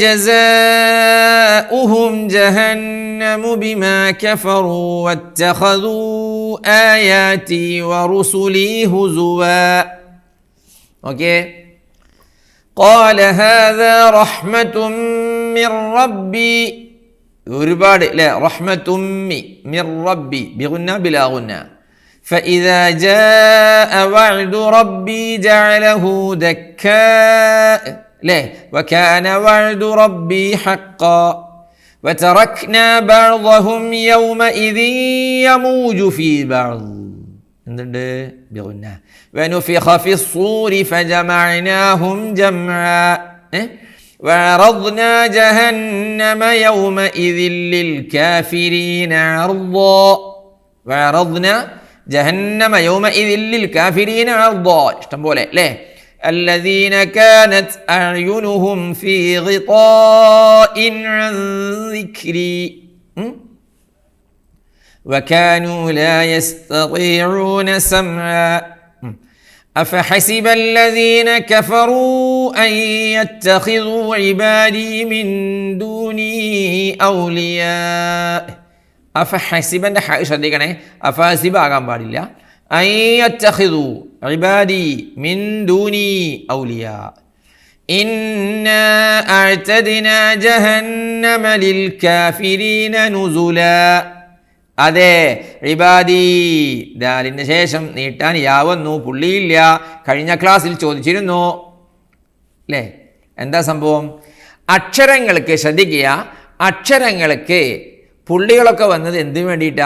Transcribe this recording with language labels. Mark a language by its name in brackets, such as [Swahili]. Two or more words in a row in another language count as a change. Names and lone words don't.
[Arabic] جزاؤهم جهنم بما كفروا واتخذوا آياتي ورسلي هزوا. ഓക്കെ, قال هذا رحمة من ربي, [Malayalam] ഒരുപാട് അല്ലേ, [Arabic] رحمة من ربي بغنة بلا غنة. فإذا جاء وعد ربي جعله دكاء ليه وكان وعد ربي حقا وتركنا بعضهم يومئذ يموج في بعض എന്തുണ്ട് ബിഗുന്ന ونفخ في الصور فجمعناهم جمعا وعرضنا جهنم يومئذ للكافرين عرضا وعرضنا جهنم يومئذ للكافرين عرضا. [Malayalam] ഇഷ്ടം പോലെ അല്ലേ. [Arabic] الذين كانت أعينهم في غطاء عن ذكري وكانوا لا يستطيعون سمعا أفحسب الذين كفروا أن يتخذوا عبادي من دوني أولياء. [Malayalam] أفحسب ശ്രദ്ധിക്കണേ, അഫഹസിബ ആകാൻ പാടില്ല. [Arabic] أن يتخذوا عبادي من دوني أولياء إنا أعتدنا جهنم للكافرين نزلا. [Malayalam] അതെ, ഇബാദി ദാലിന് ശേഷം നീട്ടാൻ യാവന്നു, പുള്ളിയില്ല. കഴിഞ്ഞ ക്ലാസ്സിൽ ചോദിച്ചിരുന്നു അല്ലേ, എന്താ സംഭവം? അക്ഷരങ്ങൾക്ക് ശ്രദ്ധിക്കുക, അക്ഷരങ്ങൾക്ക് പുള്ളികളൊക്കെ വന്നത് എന്തിനു വേണ്ടിയിട്ടാ?